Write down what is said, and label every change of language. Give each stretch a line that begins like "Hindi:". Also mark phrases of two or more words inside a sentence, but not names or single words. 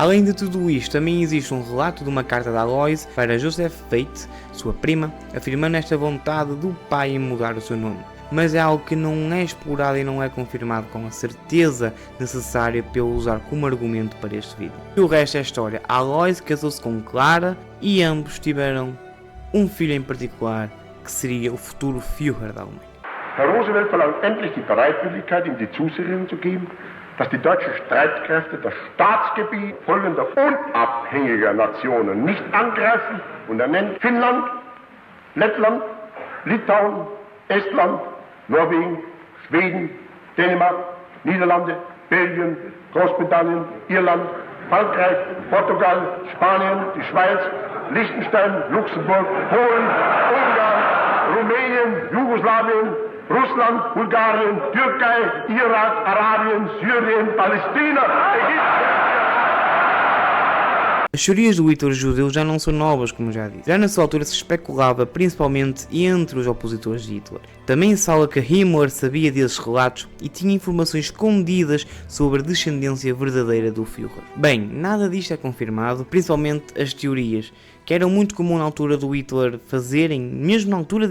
Portuguese: Além de tudo isto, também existe um relato de uma carta de Aloys para Joseph Fate, sua prima, afirmando esta vontade do pai em mudar o seu nome. Mas é algo que não é explorado e não é confirmado com a certeza necessária para eu usar como argumento para este vídeo. E o resto é história. Aloys casou-se com Clara e ambos tiveram um filho em particular que seria o futuro Führer da Alemanha.
German: Herr Roosevelt verlangt endlich die Bereitwilligkeit, ihm die Zusicherung zu geben, dass die deutschen Streitkräfte das Staatsgebiet folgender unabhängiger Nationen nicht angreifen, und er nennt Finnland, Lettland, Litauen, Estland, Norwegen, Schweden, Dänemark, Niederlande, Belgien, Großbritannien, Irland, Frankreich, Portugal, Spanien, die Schweiz, Liechtenstein, Luxemburg, Polen, Ungarn, Rumänien, Jugoslawien, Russland, Bulgarien, Türkei, Irak, Arabien, Syrien, Palästina, Ägypten.
Portuguese: As teorias do Hitler judeu já não são novas, como já disse. Já nessa altura se especulava principalmente entre os opositores de Hitler. Também se fala que Himmler sabia desses relatos e tinha informações escondidas sobre a descendência verdadeira do Führer. Bem, nada disto é confirmado, principalmente as teorias, que eram muito comum na altura do Hitler fazerem, mesmo na altura